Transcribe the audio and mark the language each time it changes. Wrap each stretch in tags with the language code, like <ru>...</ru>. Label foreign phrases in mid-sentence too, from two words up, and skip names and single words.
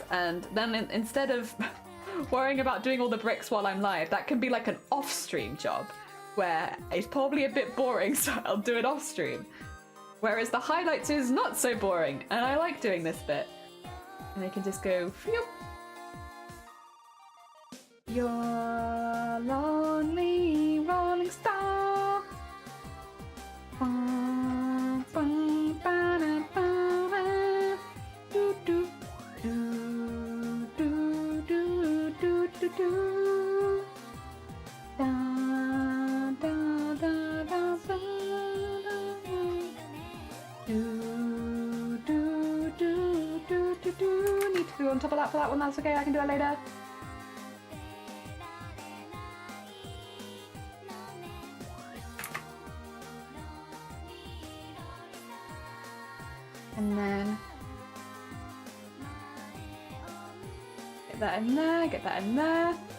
<en>And then instead of worrying about doing all the bricks while I'm live, that can be like an off-stream job, where it's probably a bit boring, so I'll do it off-stream. Whereas the highlights is not so boring, and I like doing this bit. And I can just go, phew. Your lonely rolling star. Bum, bum, ba-da, ba-da. Do, do, do, do, do, do, do, do. Da, da, da, da, da. Do, do, do, do, do, do. Need to go on top of that for that one, that's okay, I can do it later. And then get that in there, get that in there.</en>